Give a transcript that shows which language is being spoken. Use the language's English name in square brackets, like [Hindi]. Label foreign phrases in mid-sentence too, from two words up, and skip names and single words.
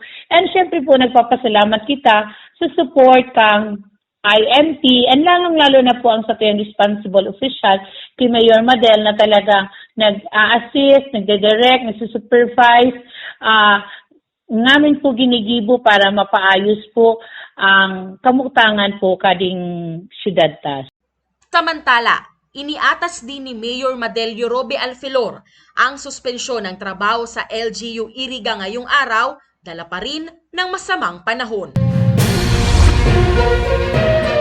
[Bikol] And syempre po nagpapasalamat kita sa support kang INT, and lalong-lalo na po ang sa tuyang responsible official kay Mayor Madel na talagang nag-a-assist, nagde-direct, nagsusupervise, ngamin po ginigibo para mapaayos po ang kamutangan po kading syudad tas. [Filipino] Samantala, iniatas din ni Mayor Madelio Robe Alfilor ang suspensyon ng trabaho sa LGU Iriga ngayong araw, dala pa rin ng masamang panahon.